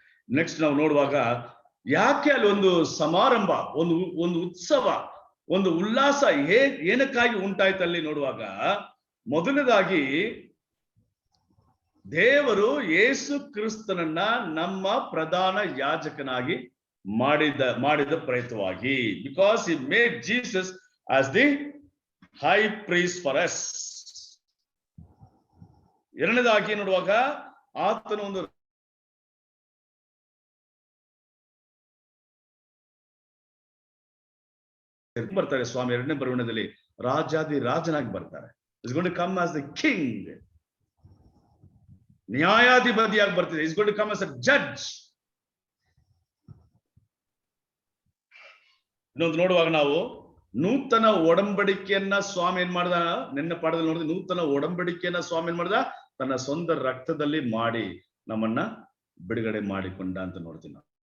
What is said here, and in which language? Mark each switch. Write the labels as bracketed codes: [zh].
[kn] Next ನಾವು ನೋಡುವಾಗ, ಯಾಕೆ ಅಲ್ಲಿ ಒಂದು ಸಮಾರಂಭ, ಒಂದು ಉತ್ಸವ, ಒಂದು ಉಲ್ಲಾಸ ಏನಕ್ಕಾಗಿ ಉಂಟಾಯ್ತು ಅಲ್ಲಿ ನೋಡುವಾಗ, ಮೊದಲನೇದಾಗಿ ದೇವರು ಯೇಸು ಕ್ರಿಸ್ತನನ್ನ ನಮ್ಮ ಪ್ರಧಾನ ಯಾಜಕನಾಗಿ ಮಾಡಿದ ಪ್ರಯತ್ನವಾಗಿ, because [en] he made Jesus as the high priest for us. [kn] ಎರಡನೇದಾಗಿ ನೋಡುವಾಗ, ಆತನ ಒಂದು ಬರ್ತಾರೆ ಸ್ವಾಮಿ 2ನೇ ಬರುವಿನಲ್ಲಿ, ರಾಜಾದಿ ರಾಜನಾಗಿ ಬರ್ತಾರೆ. [en] He's going to come as the king. [kn] ನ್ಯಾಯಾಧಿಪತಿಯಾಗಿ ಬರ್ತಿದೆ. [en] He's going to come as a judge. [kn] ಇನ್ನೊಂದು ನೋಡುವಾಗ ನಾವು ನೂತನ ಒಡಂಬಡಿಕೆಯನ್ನ ಸ್ವಾಮಿ ಏನ್ ಮಾಡ್ದ? ನಿನ್ನ ಪಾಠದಲ್ಲಿ ನೋಡಿದ್ರೆ ನೂತನ ಒಡಂಬಡಿಕೆಯನ್ನ ಸ್ವಾಮಿ ಏನ್ ಮಾಡ್ದ? ತನ್ನ ಸ್ವಂತ ರಕ್ತದಲ್ಲಿ ಮಾಡಿ ನಮ್ಮನ್ನ ಬಿಡುಗಡೆ ಮಾಡಿಕೊಂಡ ಅಂತ ನೋಡ್ತೀವಿ ನಾವು.